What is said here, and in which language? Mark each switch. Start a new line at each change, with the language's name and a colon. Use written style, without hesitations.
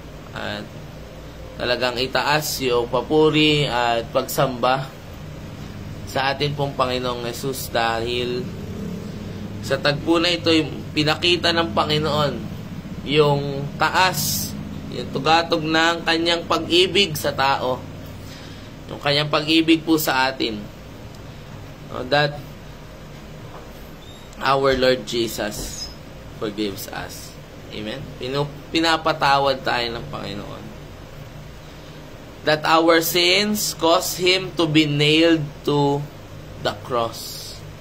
Filipino: At talagang itaas yung papuri at pagsamba sa atin pong Panginoong Jesus dahil sa tagpo na ito, pinakita ng Panginoon yung taas, yung tugatog ng kanyang pag-ibig sa tao. Yung kanyang pag-ibig po sa atin.
English: That our Lord Jesus forgives us. Amen?
Filipino: Pinapatawad tayo ng Panginoon.
English: That our sins caused Him to be nailed to the cross.